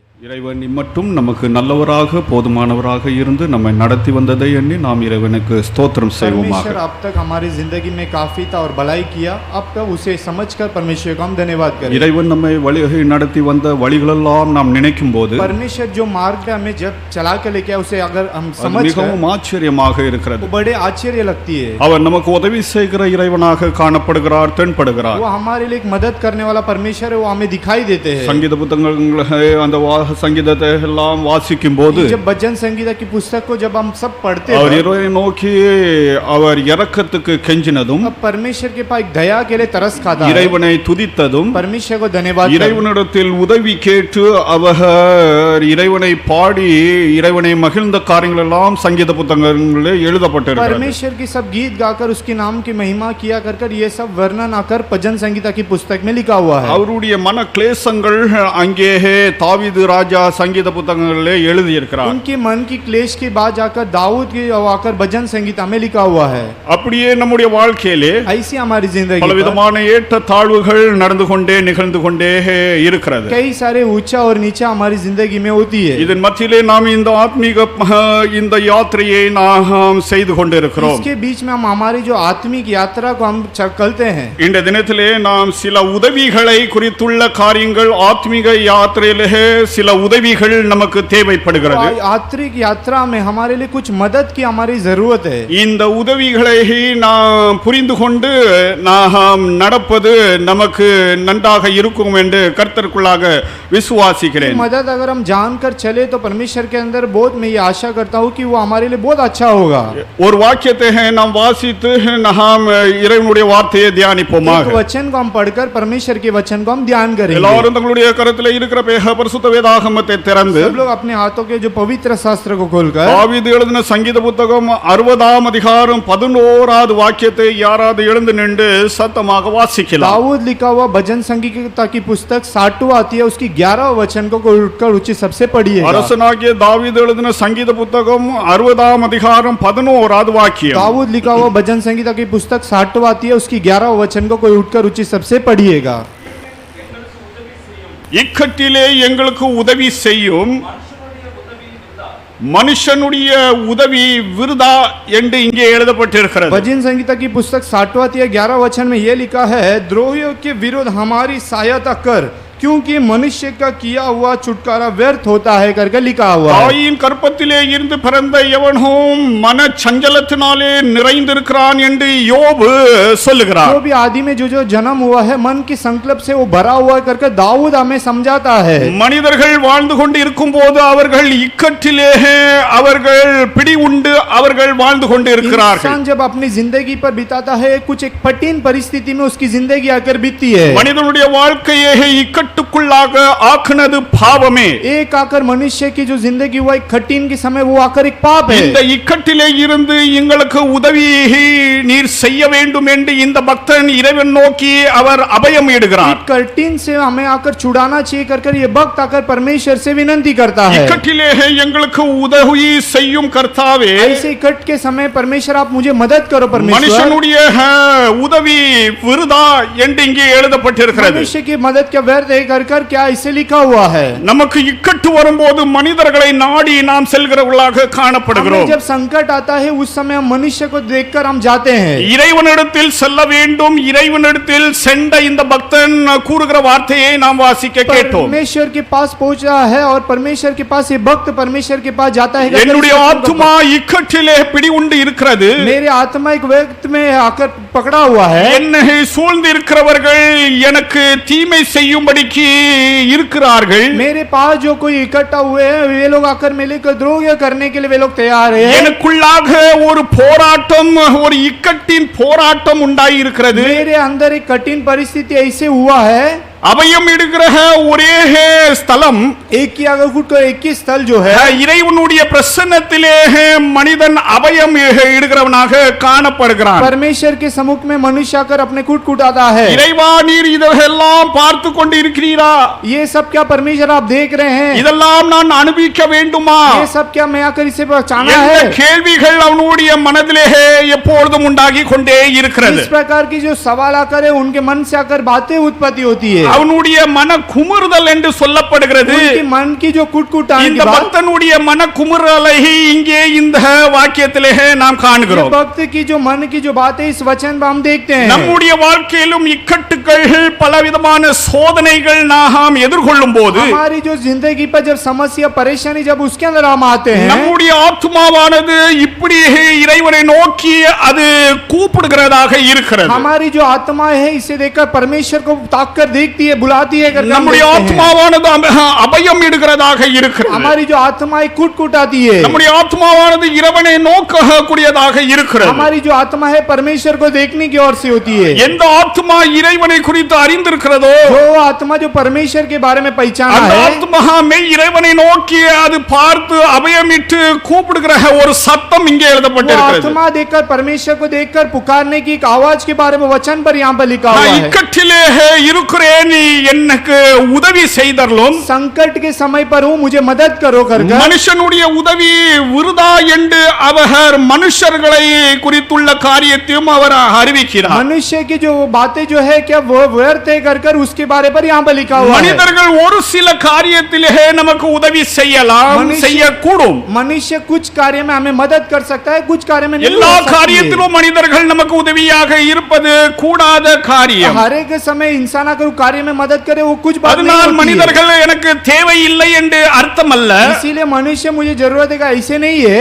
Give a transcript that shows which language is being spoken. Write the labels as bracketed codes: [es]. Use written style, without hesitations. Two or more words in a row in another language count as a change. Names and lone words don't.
[ta] இறைவன் இம்மட்டும் நமக்கு நல்லவராக போதுமானவராக இருந்து நம்மை நடத்தி வந்ததை எண்ணி நாம் இறைவனுக்கு ஸ்தோத்திரம் செய்வோமாக. [hi] परमेश्वर अब तक हमारी जिंदगी में काफी था और भलाई किया, अब तक उसे समझकर परमेश्वर को हम धन्यवाद करें. [ta] இறைவன் நம்மை வழி நடத்தி வந்த வழிகளெல்லாம் நாம் நினைக்கும் போது [hi] परमेश्वर जो मार्ग पे हमें जब चला के लेके उसे अगर हम समझ [ta] மிகவும் ஆச்சரியமாக இருக்கிறது. [hi] वो बड़े आश्चर्य लगती है. [ta] அவர் நமக்கு உதவி செய்கிற இறைவனாக காணப்படுகிறார், தென்படுகிறார். [hi] वो हमारे लिए एक मदद करने वाला परमेश्वर है, वो हमें दिखाई देते हैं. [ta] சங்கீத புத்தகங்களை அந்த சங்கீதத்தை எல்லாம் வாசிக்கும் போது [hi] जब भजन संगीत की पुस्तक को जब हम सब पढ़ते [ta] அவர் [hi] हैं, [ta] இறைவனை நோக்கி அவர் இரக்கத்துக்கு கெஞ்சினதும் [hi] अब परमेश्वर के पास एक दया के लिए तरस खाता है, [ta] இறைவனை துதித்ததும் [hi] परमेश्वर को धन्यवाद करना, [ta] இறைவனிடத்தில் உதவி கேட்டு அவர் இறைவனை பாடி இறைவனை மகிழ்ந்த காரியங்கள் எல்லாம் சங்கீத புத்தகங்களிலே எழுதப்பட்டிருக்கிறது. [hi] परमेश्वर की सब गीत गाकर उसके नाम की महिमा किया कर ये सब वर्णन आकर भजन संगीता की पुस्तक में लिखा हुआ है. [ta] அவருடைய மன கிளேசங்கள் அங்கே தாவீது ராஜா சங்கீத புத்தகங்களிலே எழுதி இருக்கிறார். [hi] उनके मन की क्लेश के बाद जाकर दाऊद की आकर भजन संगीता में लिखा हुआ है. [ta] அப்படியே நம்முடைய வாழ்க்கையிலே [hi] ऐसी हमारी जिंदगी [ta] பலவிதமான ஏற்ற தாழ்வுகள் நடந்து கொண்டே நிகழ்ந்து கொண்டே இருக்கிறது. [hi] कई सारे ऊंचा और नीचा हमारी जिंदगी में होती है. [ta] இதன் மத்தியிலே நாம் இந்த ஆத்மீக இந்த யாத்திரையை நாம் செய்து கொண்டிருக்கிறோம். [hi] इसके बीच में हम हमारी जो आत्मिक यात्रा को हम चलते हैं. [ta] இந்த தினத்திலே நாம் சில உதவிகளை குறித்துள்ள காரியங்கள் ஆத்மீக யாத்திரையிலே சில உதவிகள் நமக்கு தேவைப்படுகிறது. [hi] आत्मिक यात्रा में हमारे लिए कुछ मदद की हमारी जरूरत है. [ta] இந்த உதவிகளை நாம் புரிந்து கொண்டு நாம் நடப்பது நமக்கு நன்றாக இருக்கும் என்று கர்த்தருக்குள்ளாக விசுவாசிக்கிறேன். [hi] मदद अगर हम जानकर चले तो परमेश्वर के अंदर बहुत मैं ये आशा करता हूँ कि वो हमारे लिए बहुत अच्छा होगा. [ta] ஒரு வாக்கியத்தை நாம் வாசித்து நாம் இறைவனுடைய வார்த்தையை தியானிப்போமாக. [hi] एक वचन को हम पढ़कर परमेश्वर के वचन को हम ध्यान करेंगे. [ta] எல்லாரும் தங்களுடைய கரத்தில் இருக்கிற பரிசுத்த வேதாகமத்தை திறந்து [hi] सब लोग अपने हाथों के जो पवित्र शास्त्र को खोलकर [ta] தாவீது எழுதின சங்கீத புத்தகம் 60ஆம் அதிகாரம் 11வது வாக்கியத்தை யாராவது எழுந்து நின்று சத்தமாக வாசிக்கலாம். [hi] दाऊद लिखा हुआ भजन संगीता की पुस्तक 60वां आती है, उसकी 11वां वचन को उठकर ऊंची सबसे पढ़िए. [ta] அரசனாகிய தாவீது எழுதின சங்கீத புத்தகம் 60ஆம் அதிகாரம் 11வது வாக்கியம். [hi] दाऊद लिखा हुआ भजन संगीता की पुस्तक 60वां आती है, उसकी 11वां वचन को कोई उठकर ऊंची सबसे पढ़िएगा. [ta] இக்கட்டிலே எங்களுக்கு உதவி செய்யும், மனுஷனுடைய உதவி விருதா என்று இங்கே எழுதப்பட்டிருக்கிறது. [hi] भजन संगीता की पुस्तक 60वां आती है 11वां वचन में यह लिखा है, द्रोहियों के विरुद्ध हमारी सहायता कर, क्योंकि मनुष्य का किया हुआ छुटकारा व्यर्थ होता है करके लिखा हुआ है. [ta] தாயின் கற்பத்திலே இருந்து பிறந்த எவனும் மன சஞ்சலத்தினாலே நிறைந்திருக்கிறான் என்று யோபு சொல்லுகிறார். [hi] जो भी आदि में जो जन्म हुआ है मन की संकल्प से वो भरा हुआ है करके दाऊद हमें समझाता है. [ta] மனிதர்கள் வாழ்ந்து கொண்டு இருக்கும்போது அவர்கள் இக்கட்டிலே அவர்கள் பிடி உண்டு அவர்கள் வாழ்ந்து கொண்டு இருக்கிறார்கள். [hi] इंसान जब अपनी जिंदगी पर बिताता है कुछ एक कठिन परिस्थिति में उसकी जिंदगी आकर बीतती है. [ta] மனிதனுடைய வாழ்க்கையை இக்கட்டுக்குள்ளாக ஆக்குனது பாவமே. [hi] एक आकर मनुष्य की जो जिंदगी हुआ एक कठिन के समय वो आकर एक पाप है. [ta] இந்த இக்கட்டிலே இருந்து எங்களுக்கு உதவி நீர் செய்ய வேண்டும் என்று இந்த பக்தன் இறைவன் நோக்கி அவர் அபயம் இடுகிறார். [hi] कठिन से हमें आकर छुड़ाना चाहिए कर ये भक्त आकर परमेश्वर से विनती करता है. [ta] இக்கட்டிலே எங்களுக்கு உதவி செய்யும் கர்த்தாவே, [hi] ऐसे इकट्ठ के समय परमेश्वर आप मुझे मदद करो परमेश्वर. [ta] மனுஷனுடைய உதவி விருதா என்று இங்கே எழுதப்பட்டிருக்கிறது. [hi] मनुष्य की मदद का व्यर्थ है कर क्या इसे लिखा हुआ है. [ta] நமக்கு இக்கட்டு வரும்போது மனிதர்களை நாடி நாம் செல்கிறவர்களாக காணப்படுகிறோம். [hi] जब संकट आता है उस समय हम मनुष्य को देखकर हम जाते हैं. [ta] இறைவனிடத்தில் செல்ல வேண்டும். இறைவனிடத்தில் சென்ற இந்த பக்தன் கூறுகிற வார்த்தையை நாம் வாசிக்க கேட்டோம். [hi] परमेश्वर के पास पहुंचा है और परमेश्वर के पास ये भक्त परमेश्वर के पास जाता है. [ta] என்னுடைய ஆத்மா இக்கட்டிலே பிடி உண்டு இருக்கிறது. [hi] मेरे आत्मा एक व्यक्त में आकर पकड़ा हुआ है. [ta] என்னை சூழ்ந்து இருக்கிறவர்கள் எனக்கு தீமை செய்யும்படிக்கு இருக்கிறார்கள். [hi] मेरे पास जो कोई इकट्ठा हुए हैं वे लोग आकर मेरे को द्रोह करने के लिए वे लोग तैयार हैं. [ta] எனக்குள்ளாக ஒரு போராட்டம், ஒரு இக்கட்டின் போராட்டம் உண்டாகி இருக்கிறது. [hi] मेरे अंदर एक कठिन परिस्थिति ऐसे हुआ है. [ta] அபயம் இடுகிற ஒரே ஸ்தலம் [hi] एक ही आगे फुट कर एक ही स्थल जो है [ta] இறைவனுடைய பிரசன்னத்திலே மனிதன் அபயம் இடுகிறவனாக காணப்படுகிறான். [hi] परमेश्वर के सम्मुख में मनुष्य आकर अपने कूट कुटाता है. [ta] இறைவா நீர் இதெல்லாம் பார்த்து கொண்டு இருக்கிறீரா? [hi] ये सब क्या परमेश्वर आप देख रहे हैं? [ta] இதெல்லாம் நான் அனுபவிக்க வேண்டுமா? [hi] ये सब क्या मैं आकर इसे पहचाना [ta] என்ற [hi] है? [ta] கேள்விகள் அவனுடைய மனதிலே எப்பொழுதும் உண்டாகி கொண்டே இருக்கிறது. [hi] इस प्रकार की जो सवाल आकर है उनके मन से आकर बातें उत्पत्ति होती है. [ta] அவனுடைய மன குமுறுதல் என்று சொல்லப்படுகிறது. [hi] उनकी मन की जो कुटकुटाने [ta] இந்த [hi] की बात, [ta] பக்தனுடைய மன குமுறலை இங்கே இந்த வாக்கியத்திலே நாம் காண்கிறோம். [hi] भक्त की जो मन की जो बात है इस वचन में हम देखते हैं. [ta] நம்முடைய வாழ்க்கையிலும் இக்கட்டுகள் பலவிதமான சோதனைகள் நாம் எதிர்கொள்ளும் போது [hi] हमारी जो जिंदगी पर जब समस्या परेशानी जब उसके अंदर हम आते हैं, [ta] நம்முடைய ஆத்மாவானது இப்படி இறைவனை நோக்கி அது கூப்பிடுகிறதாக இருக்கிறது. [hi] हमारी जो आत्मा है इसे देखकर परमेश्वर को ताक कर देखती है, बुलाती है करके हम [ta] நம்முடைய [hi] देखते हैं. [ta] ஆத்மாவானது அபயம் இடுகிறதாக இருக்கிறது. [hi] हमारी जो आत्मा है कुटकुटाती है, [ta] நம்முடைய ஆத்மாவானது இறைவனை நோக்கக்கூடியதாக இருக்கிறது. [hi] हमारी जो आत्मा है परमेश्वर को देखने की ओर से होती है. [ta] எந்த ஆத்மா இறைவனை குறித்து அறிந்திருக்கிறதோ [hi] जो आत्मा जो परमेश्वर के बारे में पहचाना [ta] அந்த [hi] है, [ta] ஆத்மா மெய் இறைவனை நோக்கி அது பார்த்து அபயமிட்டு கூப்பிடுகிற ஒரு சத்தம் இங்கே [hi] वो [ta] எழுதப்பட்டிருக்கிறது. [hi] आत्मा देखकर परमेश्वर को देखकर पुकारने की एक आवाज के बारे में वचन पर यहाँ पर लिखा हुआ [ta] நான் [hi] है. [ta] இக்கட்டிலே இருக்கிறேன், நீ எனக்கு உதவி செய்தரலும். [hi] संकट के समय पर हूँ, मुझे मदद करो करके. [ta] மனுஷனுடைய உதவி விருதா என்று அவர் மனுஷர்களை குறித்துள்ள காரியத்தையும் அவர் அறிவிக்கிறார். [hi] मनुष्य की जो बातें जो है क्या वो व्यर्थ है कर उसके बारे पर यहाँ पर लिखा हुआ है. [ta] மனிதர்கள் ஒரு சில காரியத்திலே நமக்கு உதவி செய்யலாம், மனுஷ- செய்யக்கூடும். [hi] मनुष्य कुछ कार्य में हमें मदद कर सकता है, कुछ कार्य में नहीं [ta] எல்லா [hi] कर सकती है. [ta] காரியத்திலும் மனிதர்கள் நமக்கு உதவியாக இருப்பது கூடாத காரியம். [hi] हर एक समय इंसान अगर वो कार्य में मदद करे वो कुछ बात नहीं [ta] அதனால் [hi] होती है. [ta] மனிதர்கள் எனக்கு தேவையில்லை என்று அர்த்தம் அல்ல. [hi] इसीलिए मनुष्य मुझे जरूरत है का ऐसे नहीं है.